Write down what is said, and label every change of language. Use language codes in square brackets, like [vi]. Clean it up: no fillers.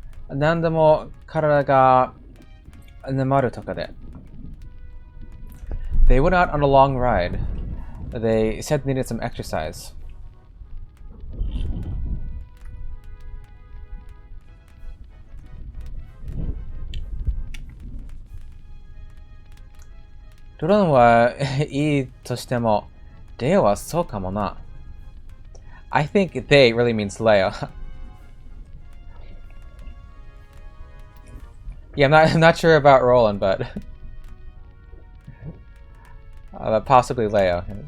[ja] 何でも体が眠るとかで。 [en] They went out on a long ride. They said they needed some exercise. [ja] ロランはいいとしても、レオはそうかもな。 [en] I think they really means Leo. Yeah, I'm not sure about Roland, but possibly Leo.